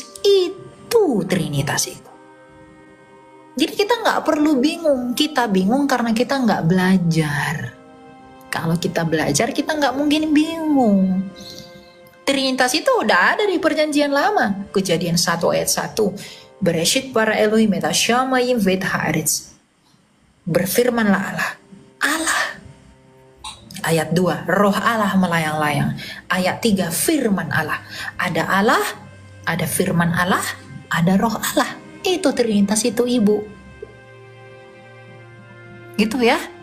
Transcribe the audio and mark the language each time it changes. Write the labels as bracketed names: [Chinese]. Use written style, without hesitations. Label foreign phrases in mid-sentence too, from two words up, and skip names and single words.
[Indonesian] Itu Trinitas itu. Jadi kita nggak perlu bingung. Kita bingung karena kita nggak belajar. Kalau kita belajar, kita nggak mungkin bingung. Trinitas itu udah ada di Perjanjian Lama. Kejadian 1 ayat 1. [Hebrew] בראשית ברא אלוהים את השמים ואת הארץ. [Indonesian] Berfirmanlah Allah. Allah. Ayat 2, roh Allah melayang-layang. Ayat 3, firman Allah. Ada Allah, ada firman Allah, ada roh Allah. Itu Trinitas itu, Ibu. Gitu ya.